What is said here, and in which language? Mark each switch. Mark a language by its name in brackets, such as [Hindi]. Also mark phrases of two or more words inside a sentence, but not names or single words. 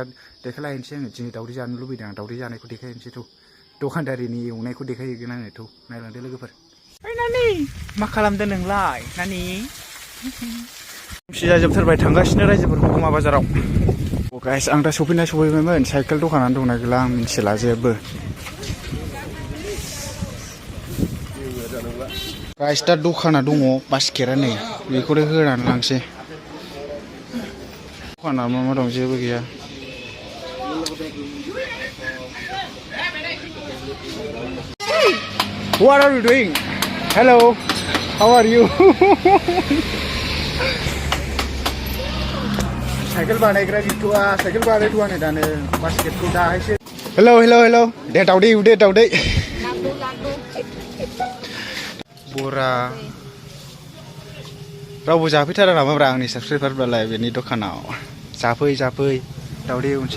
[Bodo] देखायलाहैनोसै आङो दिनै दावदै जानो लुबैदों आं दावदै जानायखौ देखायहैनोसै थ' दखानदारिनि एवनायखौ देखायहैगोन आङो थ' नायलांदो लोगोफोर ओइ नानि मा खालामदों नोंलाय नानि जाजोबथारबाय थांगासिनो रायजोफोर हगमा बाजाराव गाइस आं दा सफैबायमोन साइकेल दखानानो दंना गैला आं मिथिला जेबो गाइस दा दखाना दङ बास्केटआ नै बेखौनो होनानै लांसै दखाना मा मा दं जेबो गैया [English] What are you doing? Hello. How are you? [Bodo] साइकेल बानायग्रा गैथ'आ साइकेल बानायथ'आ नै दानो बास्केटखौ दाहायसो हेलौ दे दावदै एवदो दावदै बरा रावबो जाफैथारा नामाब्रा आंनि साबसक्राइबारफ्रालाय बेनि दखानाव जाफै दावदै एवनोसै